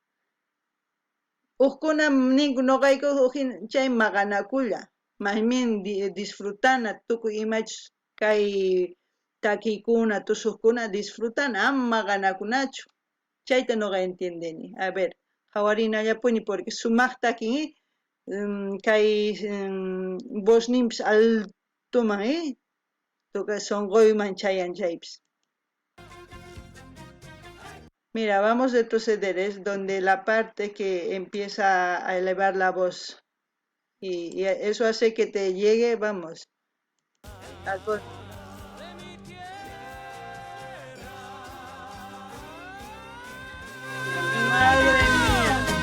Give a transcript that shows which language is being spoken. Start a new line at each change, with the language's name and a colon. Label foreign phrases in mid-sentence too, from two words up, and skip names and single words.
Quechua: uqkuna ninku noqayku chay maqanakulla maymin disfrutana tukuy imachis kay takiykuna tusuqkuna disfrutana ama maqanakunachu chayta noqa entiendeni
Spanish: a ver
Quechua: hawarinallapuni porque sumaqta takin kay voz nimpis altuman tuqa sonqoyman chayan chaypis.
Spanish: Mira, vamos a retroceder, es donde la parte que empieza a elevar la voz y eso hace que te llegue, vamos, algo. Madre mía.